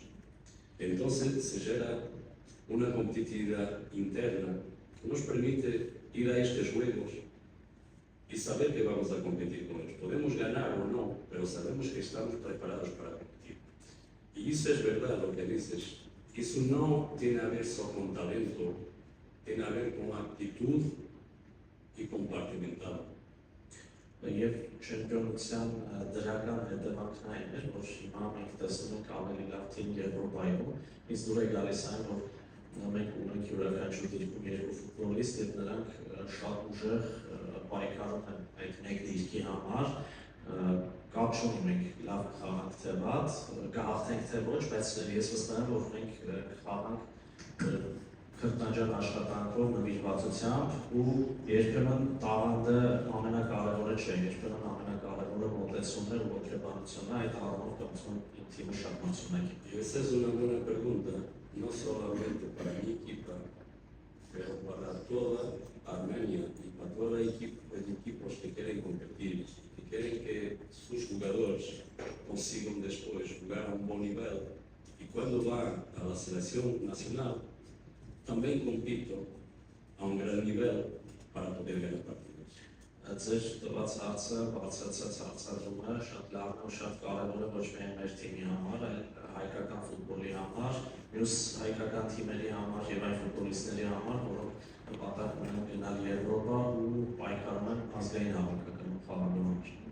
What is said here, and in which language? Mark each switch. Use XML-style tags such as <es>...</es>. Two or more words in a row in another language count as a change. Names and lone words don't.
<es>Entonces se genera una competitividad interna que nos permite ir a estos juegos y saber que vamos a competir con ellos. Podemos ganar o no, pero sabemos que estamos preparados para competir. Y eso es verdad lo que dices. Eso no tiene a ver solo con talento, tiene a ver con actitud y compartimental.</es> <hy>Եվ չեմպիոնության դրական հետևանքն այն էր, որ հիմա մենք տեսնում ենք ավելի լավ թիմ Եվրոպայում, իսկ դուր է գալիս այն, որ մենք ունենք յուրաքանչյուր դիրքում երկու ֆուտբոլիստ եւ նրանք շատ ուժեղ պայքարում են այդ մեկ դիրքի համար, կապ չունի մենք լավ խաղանք թե վատ, կհաղթենք թե ոչ, բայց ես վստահ եմ, որ մենք կխաղանք քրտնաջան աշխատանքով, նվիրվածությամբ ու երբեմն տաղանդը ամենակարևորը չէ, երբեմն ամենակարևորը մոտեցումն է ու ոգեբանությունը, այդ առումով կարծում եմ թիմը շատ մրցունակ է։</hy> <es>Y esa es una buena pregunta, no solamente para mi equipa, pero para toda Armenia y para todos los equipos que quieren competir, que quieren que sus jugadores consigan después jugar a un buen nivel y cuando van a la selección nacional también compito a un gran nivel para poder ganar partidos.</es> <hy>Ձեր տված հարցը, բացացած հարցադրումը շատ լավն ու շատ կարևոր է ոչ միայն մեր թիմի համար, այլ հայկական ֆուտբոլի համար, մյուս հայկական թիմերի համար եւ այլ ֆուտբոլիստների համար, որոնք նպատակ ունեն գնալ Եվրոպա ու պայքարում են ազգային հավաքականում խաղալու համար։</hy>